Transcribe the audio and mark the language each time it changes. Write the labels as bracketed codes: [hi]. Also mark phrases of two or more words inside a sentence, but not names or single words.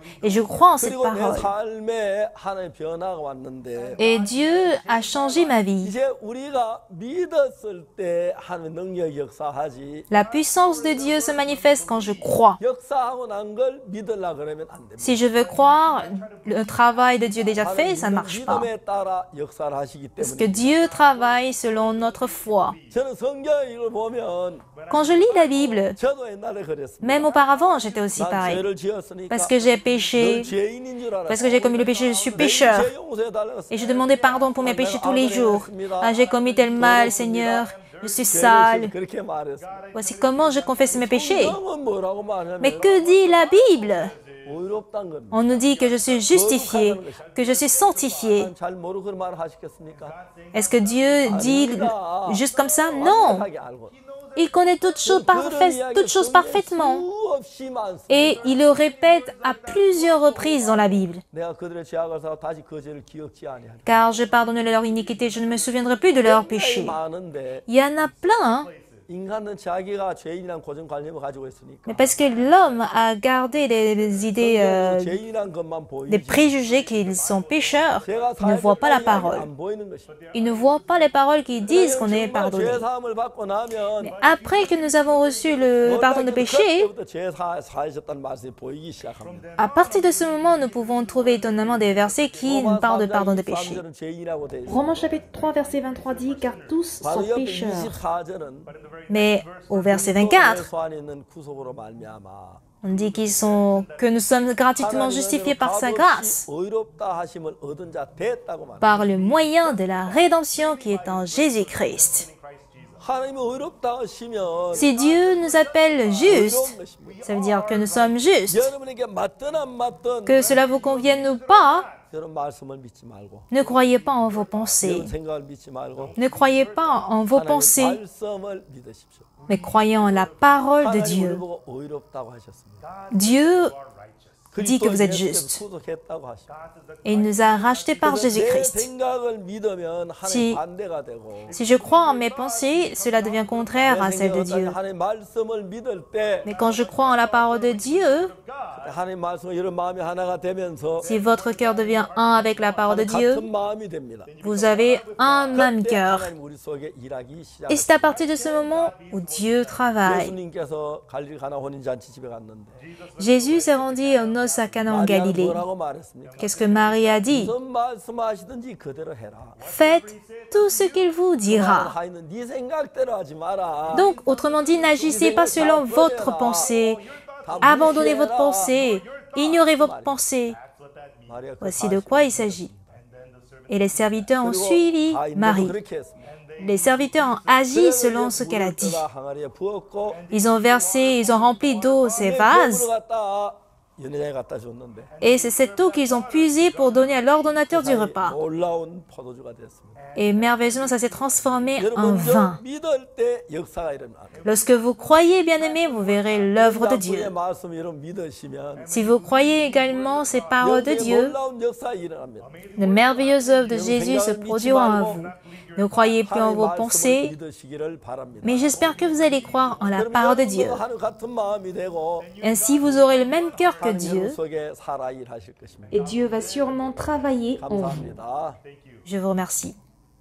[fr] Et je crois en cette [ko] 그리고 내 [fr] parole. [ko] 삶에 하나님의 변화가 왔는데 [fr] Et Dieu a changé ma vie. [ko] 이제 우리가 믿었을 때 하나님의 능력이 역사하지 [fr] La puissance de Dieu se manifeste quand je crois. [ko] 역사하고 난 걸 믿으려 그러면 안 됩니다. [fr] Si je veux croire le travail de Dieu déjà fait, ça ne marche pas. [ko] 믿음에 따라 역사를 하시기 [fr] Parce que [ko] 때문에 [fr] Dieu travaille selon notre foi. [ko] 저는 성경을 보면 [fr] Quand je lis la Bible, [ko] 저도 옛날에 그랬습니다. [fr] même auparavant, j'étais aussi [ko] 난 [fr] pareil. [ko] 죄를 지었으니까 [fr] Parce que j'ai [ko] 늘 [fr] péché, [ko] 죄인인 줄 [fr] parce [ko] 알았어요. [fr] que j'ai commis le péché, je suis pécheur. [ko] 죄 용서해달라고 [fr] Et je demandais pardon pour mes péchés tous les jours. Ah, j'ai commis tel mal, Seigneur. Je suis sale. [ko] 그렇게 말했어요. [fr] Voici comment je confesse mes péchés. [ko] 성경은 뭐라고 말하냐면 [fr] Mais que dit la Bible? [ko] 의롭다는 겁니다. [fr] On nous dit que je suis justifié, que je suis sanctifié. [ko] 잘 모르고 그런 말을 하시겠습니까? [fr] Est-ce que Dieu dit juste comme ça? Non. [ko] 완벽하게 알고. [fr] Il connaît toutes choses parfaitement. [ko] 수없이 많습니다. [fr] Et il le répète à plusieurs reprises dans la Bible. [ko] 내가 그들의 죄악을 사고 다시 그 죄를 기억지 아니하리라. [fr] Car je pardonne leur iniquité, je ne me souviendrai plus de leurs péchés. [ko] 많은데 [fr] Il y en a plein, hein? [ko] 인간은 자기가 죄인이란 고정관념을 가지고 있으니까 [fr] Mais parce que l'homme a gardé des idées, [ko] 죄인이란 것만 [fr] des [ko] 보이지 [fr] préjugés qu'ils sont pécheurs, [ko] 죄가 [fr] il ne voit pas la [ko] 살겠다는 [fr] parole. [ko] 안 보이는 것이. [fr] Il ne voit pas les paroles qui disent qu'on est [ko] 정말 [fr] pardonné. [ko] 죄 사함을 받고 나면 [fr] Après que nous avons reçu le pardon de péché, [ko] 그때부터 죄 사하셨다는 말씀이 보이기 시작합니다. [fr] à partir de ce moment, nous pouvons trouver étonnamment des versets qui nous parlent de pardon de péché. [ko] 23절은 죄인이라고 돼 있어요. [fr] Romains chapitre 3 verset 23 dit car tous [ko] 바로 [fr] sont [ko] 옆에 [fr] pécheurs. [ko] 24절은 [fr] Mais au verset 24, [ko] 예수 안에 있는 구속으로 말미암아 [fr] on dit que nous sommes gratuitement justifiés par sa grâce, [ko] 의롭다 하심을 얻은 자 됐다고 말합니다. [fr] par le moyen de la rédemption qui est en Jésus-Christ. [ko] 하나님이 의롭다 하시면 [fr] Si Dieu nous appelle justes, [ko] 의로운 것입니다. [fr] ça veut dire que nous sommes justes. [ko] 여러분에게 맞든 안 맞든 [fr] Que cela vous convienne ou pas, [ko] 여러분 말씀을 믿지 말고 [fr] ne croyez pas en vos pensées. [ko] 여러분 생각을 믿지 말고 [fr] Ne croyez pas en vos [ko] 하나님의 [fr] pensées, [ko] 말씀을 믿으십시오. [fr] mais croyez en la parole de [ko] 하나님 우리를 [fr] Dieu. [ko] 보고 의롭다고 하셨습니다. [fr] Dieu dit que [ko] 그리스도의 [fr] vous êtes [ko] 예수께서 [fr] justes. [ko] 구속했다고 하십니다. [fr] Et il nous a rachetés par [ko] 그래서 내 [fr] Jésus-Christ. [ko] 생각을 믿으면 [fr] Si- [ko] 하나님 반대가 되고 [fr] Si je crois en mes pensées, cela devient contraire à [ko] 내 [fr] celle de [ko] 생각을 [fr] Dieu. [ko] 하나님 말씀을 믿을 때 [fr] Mais quand je crois en la parole de Dieu, [ko] 하나님 말씀과 여러분 마음이 하나가 되면서 [fr] si votre cœur devient un avec la parole de Dieu, [ko] 같은 마음이 됩니다. [fr] vous avez un même [ko] 그때 [fr] cœur. [ko] 하나님 우리 속에 일하기 [fr] Et [ko] 시작합니다. [fr] c'est à partir de ce moment où Dieu travaille. [ko] 예수님께서 갈릴 가나 혼인잔치 집에 갔는데 [fr] Jésus s'est rendu aux noces à Cana en [ko] 마리아는 [fr] Galilée. [ko] 뭐라고 말했습니까? [fr] Qu'est-ce que Marie a dit? [ko] 무슨 말씀하시든지 그대로 해라. [fr] Faites tout ce qu'il vous dira. [ko] 하여는 네 생각대로 하지 마라. [fr] Donc, autrement dit, n'agissez pas selon votre pensée. Abandonnez votre pensée. Ignorez vos pensées. [ko] 마리아 그 [fr] Voici de quoi il s'agit. Et les serviteurs ont suivi Marie. [ko] 그렇게 했습니다. [fr] Les serviteurs ont agi selon ce qu'elle a dit. [ko] 항아리에 부었고 [fr] Ils ont versé, ils ont rempli d'eau ces vases. [ko] 갖다 연회장에 갖다 줬는데 [fr] Et c'est cette eau qu'ils ont puisée pour donner à l'ordonnateur du repas. [ko] 놀라운 포도주가 됐습니다. [fr] Et merveilleusement, ça s'est transformé en [ko] 여러분 먼저 [fr] vin. [ko] 믿을 때 역사가 일어나요. [fr] Lorsque vous croyez, bien-aimés, vous verrez l'œuvre de [ko] 그의 [fr] Dieu. [ko] 말씀 여러분 믿으시면 [fr] Si vous croyez également ces paroles de [ko] 여러분의 [fr] Dieu, [ko] 놀라운 역사 일어납니다. [fr] de merveilleuses œuvres de Jésus se produiront en vous. Ne croyez plus en [ko] 하나님 [fr] vos [ko] 말씀을 [fr] pensées, [ko] 믿으시기를 바랍니다. [fr] mais j'espère que vous allez croire en la parole de Dieu. [ko] 하는 같은 마음이 되고 [fr] Ainsi, vous aurez le même cœur que [ko] 하나님 [fr] Dieu. [ko] 여러분 속에 살아 일하실 것입니다. [fr] Et Dieu va sûrement travailler en vous. [ko] 감사합니다. [fr] Je vous remercie.